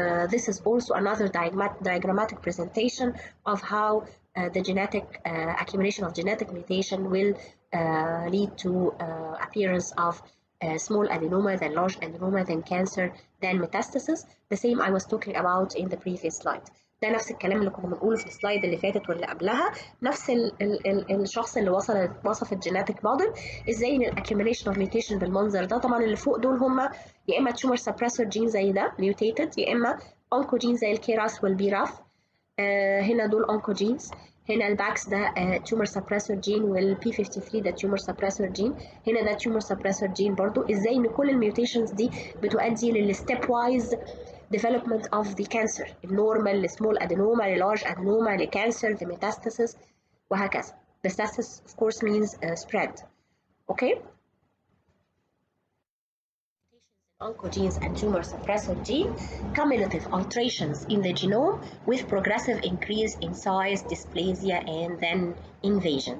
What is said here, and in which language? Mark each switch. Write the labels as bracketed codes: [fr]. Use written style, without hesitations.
[en] This is also another diagrammatic presentation of how the genetic accumulation of genetic mutation will lead to appearance of small adenoma, then large adenoma, then cancer, then metastasis. The same I was talking about in the previous slide. [ar] ده نفس الكلام اللي كنا بنقوله في السلايد اللي فاتت واللي قبلها، نفس الشخص اللي وصف الجيناتيك موديل. ازاي ان الاكيوميليشن اوف ميوتيشن بالمنظر ده. طبعا اللي فوق دول هم يا اما تيومر سبريسور جين زي ده ميوتيتد، يا اما اونكوجين زي الكيراس والبيراف. هنا دول اونكوجينز. هنا الباكس ده تيومر سبريسور جين، والبي 53 ده تيومر سبريسور جين. هنا ده تيومر سبريسور جين برضو. ازاي ان كل الميوتيشنز دي بتؤدي للستيب وايز [en] development of the cancer، [ar] النورمال لسمول adenoma للارج adenoma لكانسر لميتاستاسيس وهكذا. [en] Metastasis of course means spread. Okay. Oncogenes and tumor suppressor gene, cumulative alterations in the genome with progressive increase in size, dysplasia, and then invasion.